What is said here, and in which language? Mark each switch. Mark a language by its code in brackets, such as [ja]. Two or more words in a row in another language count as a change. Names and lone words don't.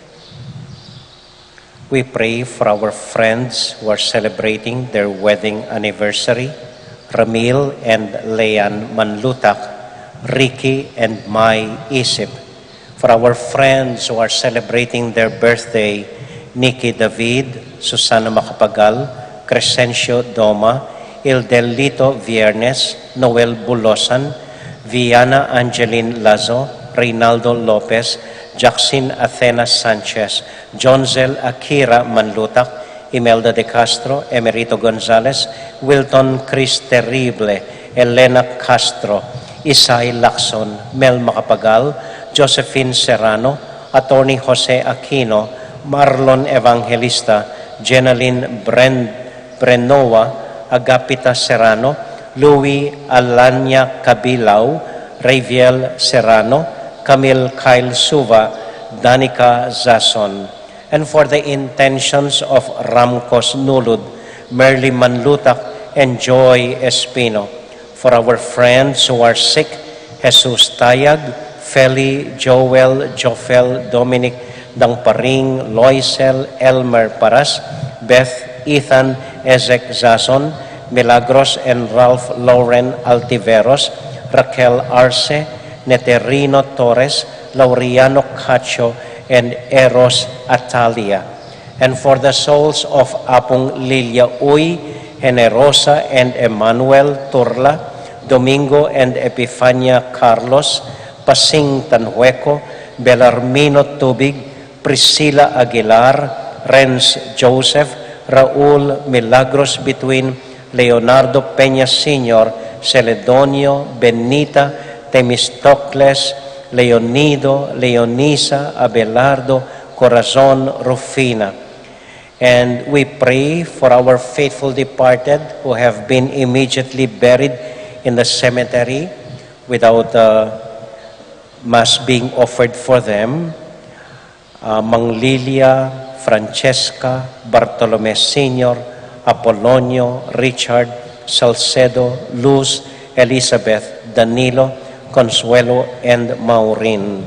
[en] We pray for our friends who are celebrating their wedding anniversary, Ramil and Leanne Manlutak, Ricky and Mai Isip. For our friends who are celebrating their birthday, Nikki David, Susana Macapagal, Crescencio Doma, Ildelito Viernes, Noel Bulosan, Viana Angeline Lazo, Reynaldo Lopez, Jackson Athena Sanchez, Jonzel Akira Manlutak, Imelda de Castro, Emerito Gonzalez, Wilton Chris Terrible, Elena Castro, Isay Lacson, Mel Macapagal, Josephine Serrano, Attorney Jose Aquino, Marlon Evangelista, Jenaline Brenoa, Agapita Serrano, Louis Alanya Cabilao, Raviel Serrano, Camille Kyle Suva, Danica Zason. And for the intentions of Ramcos Nulud, Merly Manlutak, and Joy Espino. For our friends who are sick, Jesus Tayag, Feli, Joel, Jofel, Dominic Dangparing, Loisel, Elmer Paras, Beth, Ethan, Ezek Zason, Milagros and Ralph Lauren Altiveros, Raquel Arce, Neterino Torres, Laureano Cacho, and Eros Atalia. And for the souls of Apong Lilia Uy, Generosa and Emmanuel Turla, Domingo and Epifania Carlos, Pasing Tanhueco, Belarmino Tubig, Priscilla Aguilar, Renz Joseph, Raul Milagros Between, Leonardo Peña Sr., Celedonio, Benita, Temistocles, Leonido, Leonisa, Abelardo, Corazon, Rufina. And we pray for our faithful departed who have been immediately buried in the cemetery without mass being offered for them. Mang Lilia, Francesca, Bartolome Sr., Apolonio, Richard, Salcedo, Luz, Elizabeth, Danilo, Consuelo, and Maureen.